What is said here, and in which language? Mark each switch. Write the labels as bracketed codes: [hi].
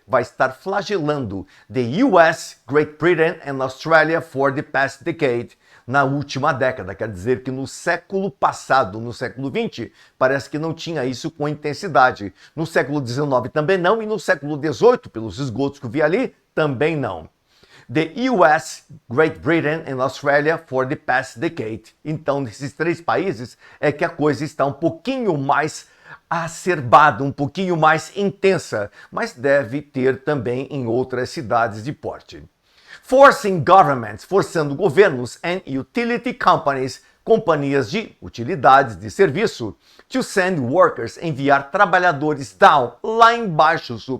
[pt] Vai estar flagelando [en] the US, Great Britain and Australia for the past decade, [pt] na última década. Quer dizer que no século passado, no século XX, parece que não tinha isso com intensidade. No século XIX também não, e no século XVIII, pelos esgotos que eu vi ali, também não. [en] the US, Great Britain and Australia for the past decade. [pt] Então, nesses três países é que a coisa está um pouquinho mais acerbada, um pouquinho mais intensa, mas deve ter também em outras cidades de porte. [en] Forcing governments, [pt] forçando governos [en] and utility companies, [pt] companhias de utilidades de serviço, [en] to send workers, [pt] enviar trabalhadores down, lá embaixo,